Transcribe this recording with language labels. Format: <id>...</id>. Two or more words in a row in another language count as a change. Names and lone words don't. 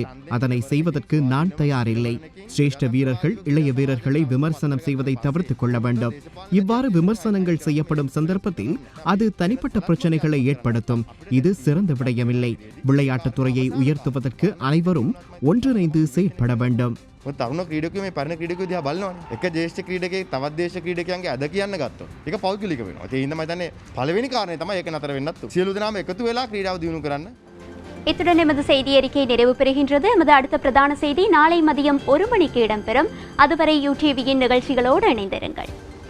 <ta>அதனை செய்வதற்கு நான் தயாரில்லை. சிரேஷ்ட வீரர்கள் இளைய வீரர்களை விமர்சனம் செய்வதை தவிர்த்துக் கொள்ள வேண்டும். இவ்வாறு விமர்சனங்கள் செய்யப்படும் சந்தர்ப்பத்தில் அது தனிப்பட்ட பிரச்சனைகளை ஏற்படுத்தும். இது சிறந்த விடயமில்லை. விளையாட்டுத் துறையை உயர்த்துவதற்கு அனைவரும் ஒன்றிணைந்து செயற்பட வேண்டும்.</ta> <si>තරුණ ක්‍රීඩකයෝ මේ පරණ ක්‍රීඩකයෝ දිහා බලනවනේ. එක ජ්‍යෙෂ්ඨ ක්‍රීඩකයෙක් තවත් දේශ ක්‍රීඩකයන්ගේ අද කියන්න ගත්තොත් ඒක පෞද්ගලික වෙනවා. ඒ හින්දා මම හිතන්නේ පළවෙනි කාරණේ තමයි ඒක නතර වෙන්නත් ඕන. සියලු දෙනාම එකතු වෙලා ක්‍රීඩාව දියුණු කරන්න.</si> <ta>இத்துடன் எமது செய்தி அறிக்கை நிறைவு பெறுகின்றது. எமது அடுத்த பிரதான செய்தி நாளை மதியம் 1 மணிக்கு இடம்பெறும். அதுவரை யூடிவியின் நிகழ்ச்சிகளோடு இணைந்திருங்கள்.</ta>